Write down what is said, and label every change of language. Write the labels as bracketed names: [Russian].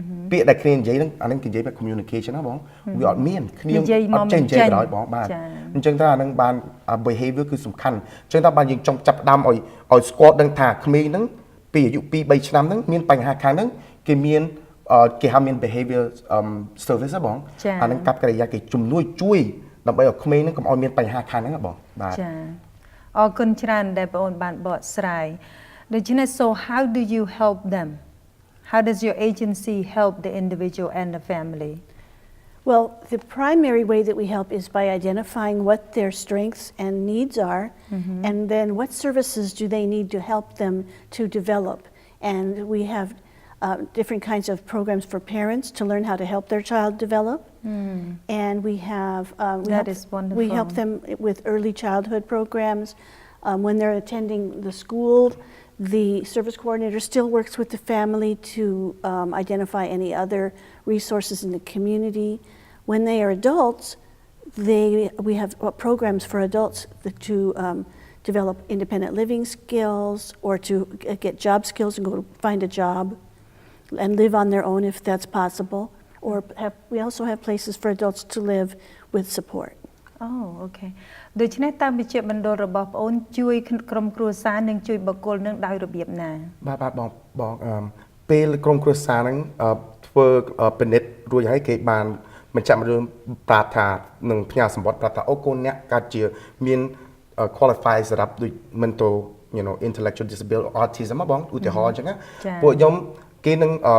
[Khmer] ពាក្យដែលគ្នានិយាយហ្នឹងអាហ្នឹងគេនិយាយបែប communication ណាបងវាអត់មានគ្នាអត់ចេះនិយាយក្រោយបងបាទអញ្ចឹងថាអាហ្នឹងបាន behavior គឺសំខាន់អញ្ចឹងថាបានយើងចង់ចាប់ផ្ដើមឲ្យស្គាល់ដឹងថាក្មេងហ្នឹងពីអាយុ 2-3 ឆ្នាំហ្នឹងមានបញ្ហាខាងហ្នឹងគេមានគេហៅមាន behavior service ណាបងអាហ្នឹងកັບកិរិយាគេជំនួយជួយដើម្បីឲ្យក្មេងហ្នឹងកុំឲ្យមានបញ្ហាខាងហ្នឹងបងបាទ ចាអរគុណច្រើនដែលបងអូនបានបកស្រាយដូច្នេះ [English] so how do you help them how does your agency help the individual and the family Well, the primary way that we help is by identifying what their strengths and needs are, and then what services do they need to help them to develop. And we have different kinds of programs for parents to learn how to help their child develop. And we have we help them with early childhood programs. When they're attending the school, the service coordinator still works with the family to identify any other resources in the community. When they are adults, we have programs for adults to develop independent living skills or to get job skills and go to find a job and live on their own if that's possible. Or we also have places for adults to live with support. Oh, okay. [Khmer] ដូច្នេះតាមវិជ្ជាបណ្ដុលរបស់បងអូនជួយក្រុមគ្រួសារនិងជួយបុគ្គលនឹងដោយរបៀបណា បាទបងពេលក្រុមគ្រួសារហ្នឹងធ្វើពិនិត្យរួចហើយគេបានបញ្ជាក់មកប្រាប់ថានឹងផ្ញើសម្បត្តិប្រាប់ថាអូកូនអ្នកកើតជាមាន qualify សម្រាប់ដូច mental intellectual disability autism បងឧទាហរណ៍អញ្ចឹងណាពួកខ្ញុំគេនឹង